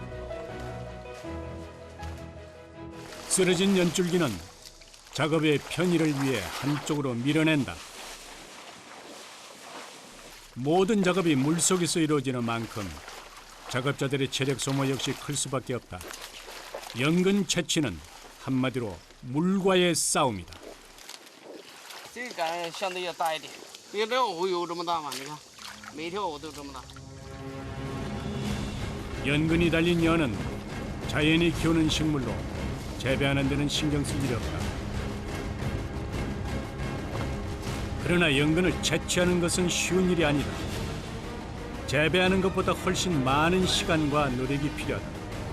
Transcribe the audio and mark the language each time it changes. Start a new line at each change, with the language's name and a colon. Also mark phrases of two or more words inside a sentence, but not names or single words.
Korean: 쓰러진 연줄기는 작업의 편의를 위해 한쪽으로 밀어낸다. 모든 작업이 물속에서 이루어지는 만큼 작업자들의 체력 소모 역시 클 수밖에 없다. 연근 채취는 한마디로 물과의 싸움이다.
Chinese: 这个杆相对要大一点，别条湖有这么大吗？你看，每条湖都这么大。
Korean: 연근이 달린 연은 자연이 키우는 식물로 재배하는 데는 신경 쓸 일이 없다. 그러나 연근을 채취하는 것은 쉬운 일이 아니다. 재배하는 것보다 훨씬 많은 시간과 노력이 필요하다.